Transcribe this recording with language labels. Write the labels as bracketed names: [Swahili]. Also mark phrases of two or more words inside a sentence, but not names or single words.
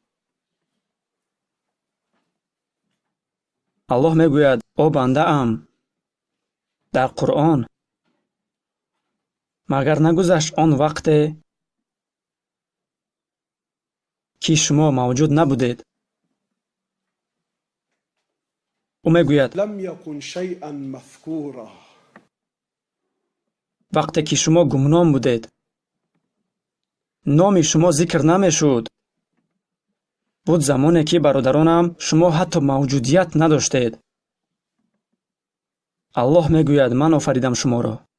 [Tajik] Аллоҳ мегӯяд: о бандаам, дар Қуръон: магар нагузашт он вақте ки шумо мавҷуд набудед? ӯ мегӯяд: [Arabic] لم يكن شيئا مذكورا. [Tajik] вақте ки шумо гумном будед, номи шумо зикр намешуд. буд замоне ки, бародаронам, шумо ҳатто мавҷудият надоштед. Аллоҳ мегӯяд: ман офаридам шуморо.